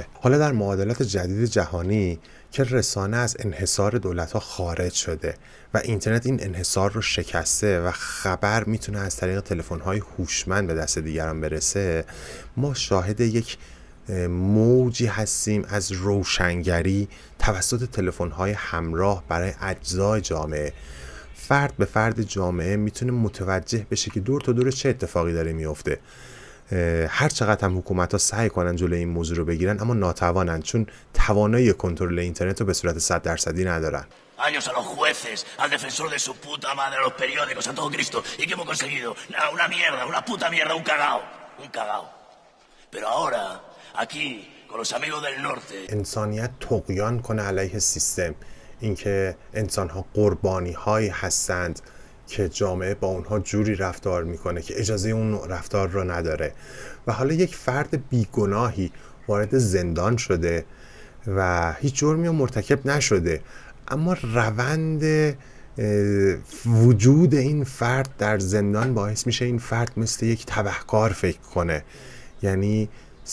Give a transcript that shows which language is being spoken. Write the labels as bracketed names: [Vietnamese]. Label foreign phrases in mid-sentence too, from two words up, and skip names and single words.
[Persian] حالا در معادلات جدید جهانی که رسانه از انحصار دولت‌ها خارج شده و اینترنت این انحصار رو شکسته و خبر میتونه از طریق تلفن‌های هوشمند به دست دیگران برسه، ما شاهد یک موجی هستیم از روشنگری توسط تلفن‌های همراه برای اجزای جامعه. فرد به فرد جامعه میتونه متوجه بشه که دور تا دور چه اتفاقی داره میفته. هر چقدر هم حکومت‌ها سعی کنن جلوی این موضوع رو بگیرن اما ناتوانن، چون توانایی کنترل اینترنت رو به صورت 100% ندارن. [Spanish] Años a los jueces, al defensor de su puta madre, a los periódicos, a todo Cristo. ¿Y qué hemos conseguido? Nada, una mierda, una puta mierda, un cagao. Un cagao. Pero ahora, aquí, con los amigos del norte. [Persian] انسانیت طغیان کنه علیه سیستم. اینکه انسان‌ها قربانی‌هایی هستند که جامعه با اونها جوری رفتار میکنه که اجازه اون رفتار رو نداره و حالا یک فرد بیگناهی وارد زندان شده و هیچ جرمی مرتکب نشده، اما روند وجود این فرد در زندان باعث میشه این فرد مثل یک تبهکار فکر کنه.